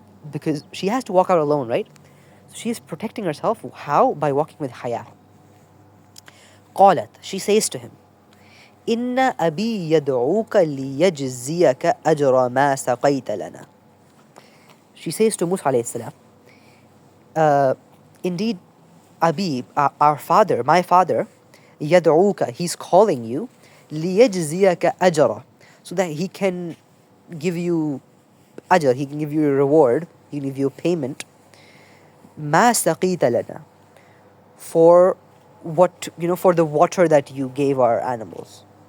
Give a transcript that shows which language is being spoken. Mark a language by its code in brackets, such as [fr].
[en] Because she has to walk out alone, right? So she is protecting herself. How? By walking with haya. [ar] قالت, she says to him, إن أبي يدعوك ليجزيك أجر ما سقيت لنا. [en] She says to Musa A.S, indeed, Abi, our father, my father, يدعوك, he's calling you, ليجزيك أجر, so that he can give you ajr, he can give you a reward, he can give you a payment, ما سقيت لنا, for what, for the water that you gave our animals.